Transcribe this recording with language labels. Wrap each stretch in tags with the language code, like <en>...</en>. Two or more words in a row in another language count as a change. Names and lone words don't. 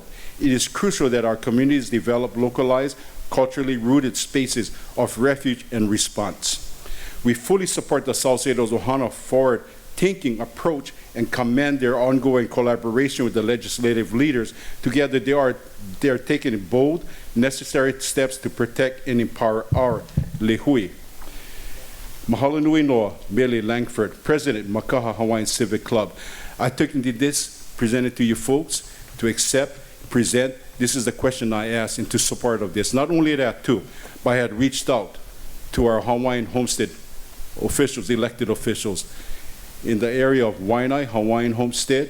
<en>It is crucial that our communities develop localized, culturally rooted spaces of refuge and response. We fully support the Salcedo's Ohana forward-thinking approach and commend their ongoing collaboration with the legislative leaders. Together, they are taking bold, necessary steps to protect and empower our lehui.</en> <haw>Mahalo nui noa, Mele Langford,</haw> <en>President, Makaha Hawaiian Civic Club. I took this, presented to you folks, to accept, present. This is the question I asked and to support of this. Not only that too, but I had reached out to our Hawaiian homestead officials, elected officials, in the area of Waiʻanae, Hawaiian homestead.</en>